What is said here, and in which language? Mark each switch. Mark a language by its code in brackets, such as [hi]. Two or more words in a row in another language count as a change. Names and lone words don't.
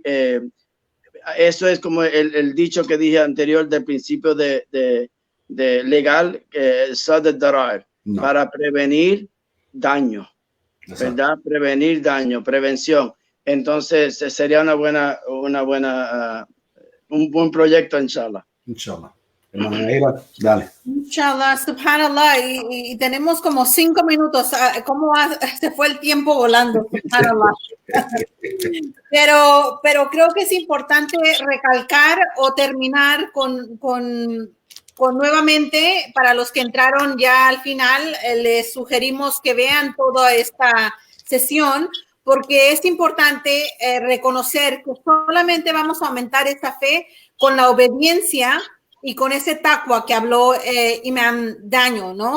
[es] Eso es como el dicho que dije anterior del principio de legal, para prevenir daño. ¿Verdad? Prevenir daño, prevención. Entonces sería un buen proyecto, inshallah. Inshallah. Dale. [ar] إن شاء الله، سبحان الله, [es] y tenemos como 5 minutos. ¿Cómo se fue el tiempo volando? Subhanallah. Pero creo que es importante recalcar o terminar con nuevamente, para los que entraron ya al final, les sugerimos que vean toda esta sesión, porque es importante reconocer que solamente vamos a aumentar esta fe con la obediencia y con ese taqwa que habló Imam Daniel, ¿no?